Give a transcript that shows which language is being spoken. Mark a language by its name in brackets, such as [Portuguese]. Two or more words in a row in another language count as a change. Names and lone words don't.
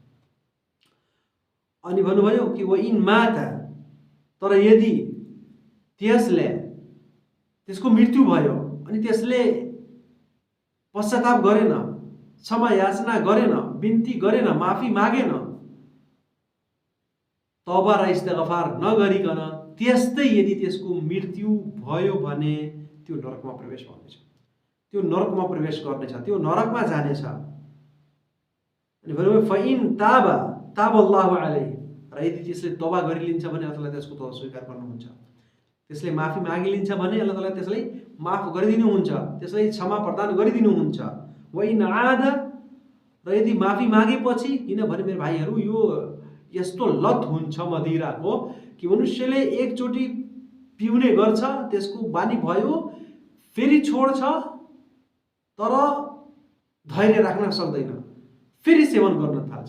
[Nepali] अनि भन्नुभयो कि [Arabic] وإن مات, [Nepali] तर यदि त्यसको मृत्यु भयो अनि त्यसले पश्चाताप गरेन, क्षमा याचना गरेन, बिन्ती गरेन, माफी मागेन, तौबा र इस्तिगफार नगरिकन त्यस्तै यदि त्यसको मृत्यु भयो भने त्यो नरकमा प्रवेश गर्नेछ, त्यो नरकमा प्रवेश गर्नेछ, त्यो नरकमा जानेछ। अनि भन्नुभयो [Arabic] فإن تاب الله عليه, [Nepali] र यदि त्यसले तौबा गरिलिन्छ भने अल्लाह ताला त्यसको तौबा स्वीकार गर्नुहुन्छ, त्यसले माफी मागिलिन्छ भने अल्लाह ताला त्यसलाई माफ गरिदिनुहुन्छ, त्यसलाई क्षमा प्रदान गरिदिनुहुन्छ। [Arabic] وإن عاد, [Nepali] र यदि माफी मागेपछि, किनभने मेरो भाइहरू यो यस्तो लत हुन्छ मदिराको कि मनुष्यले एकचोटि पिउने गर्छ, त्यसको बानी भयो, फेरि छोड्छ, तर धैर्य राख्न सक्दैन, फेरि सेवन गर्न थाल्छ।